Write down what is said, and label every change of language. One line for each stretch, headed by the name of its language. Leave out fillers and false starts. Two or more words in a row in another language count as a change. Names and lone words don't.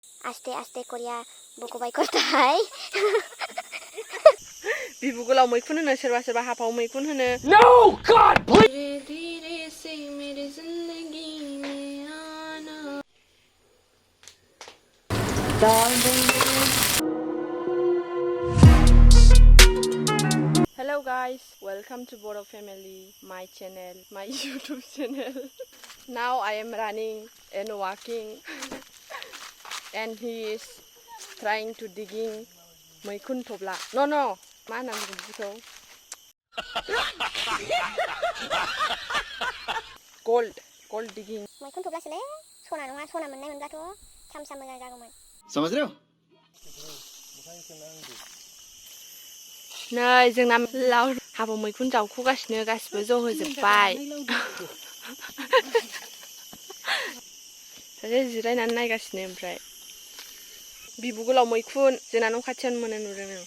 Assamese: আস্তে আস্তে কৰিয়া
Bodo: बख'बाय करताय बिबु गोलाव मैखुन होनो सोरबा सोरबा हाफाव मैखुन होनो।
English: No God please
Hindi: धीरे धीरे से मेरी जिंदगी में आना।
English: Hello guys, welcome to Boro Family, my channel, my YouTube channel. Now I am running and walking and he is trying to digging
Bodo: मैखुन थब्ला. No, मा होनना बुङो बिदिखौ?
English: gold digging.
Bodo: मैखुन थब्लासोलै सना नङा, सना मोननाय मोनब्लाथ' सामसा मोजां जागौमोन।
Hindi: समझ रहे हो?
Bodo: नै जोंना लाव हाबाव मैखुन जावख'गासिनो गासिबो जहोजोबबाय। सासे जिरायनानै नायगासिनो ओमफ्राय बिबु गोलाव मैखुन जोंना न' खाथियावनो मोनो नुदों नों